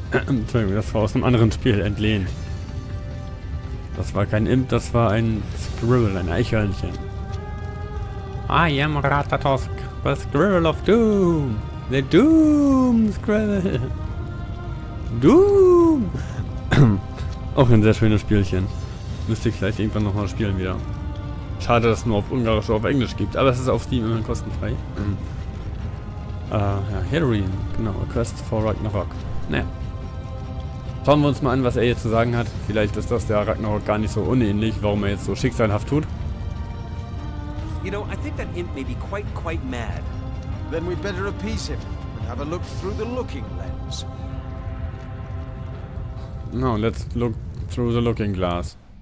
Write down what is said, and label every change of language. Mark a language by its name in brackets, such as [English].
[German] Entschuldigung, das war aus einem anderen Spiel entlehnt. Das war kein Imp, das war ein Squirrel, ein Eichhörnchen. [English] I am Ratatosk, the Squirrel of Doom. The Doom Squirrel. Doom. [German] Auch ein sehr schönes Spielchen. Müsste ich vielleicht irgendwann nochmal spielen wieder. Schade, dass es nur auf Ungarisch oder auf Englisch gibt, aber es ist auf Steam immer kostenfrei. Ja, Hillary, genau, A Quest for Ragnarok. Naja. Schauen wir uns mal an, was er jetzt zu sagen hat. Vielleicht ist das der Ragnarok gar nicht so unähnlich, warum er jetzt so schicksalhaft tut. [English] You know, I think that imp may be quite mad. Then we'd better appease him and have a look through the looking lens. No, let's look through the looking glass.